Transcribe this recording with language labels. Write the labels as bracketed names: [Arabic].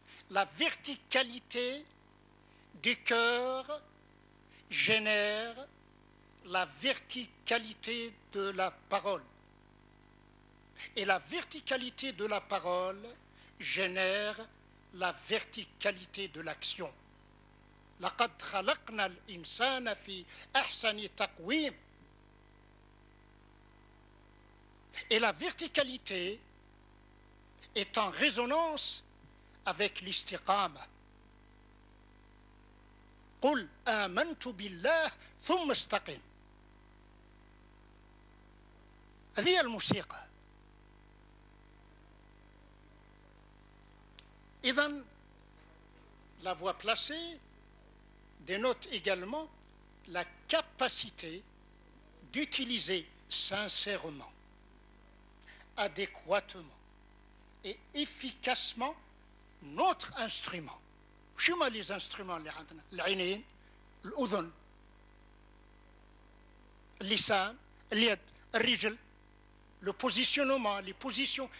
[French] La verticalité du cœur génère la verticalité de la parole. Et la verticalité de la parole génère la verticalité de l'action. [Arabic] لقد خلقنا الإنسان في أحسن تقويم. [French] Et la verticalité est en résonance avec l'istiqama. [Arabic] قل آمنت بالله ثم استقم. هذه الموسيقى. [French] إذن la voix placée dénote également la capacité d'utiliser sincèrement, adéquatement et efficacement notre instrument. [Arabic] شو ما [French] les instruments [Arabic] اللي عندنا؟ العينين، الأذن، اللسان، اليد، الرجل، [French] le positionnement, les positions.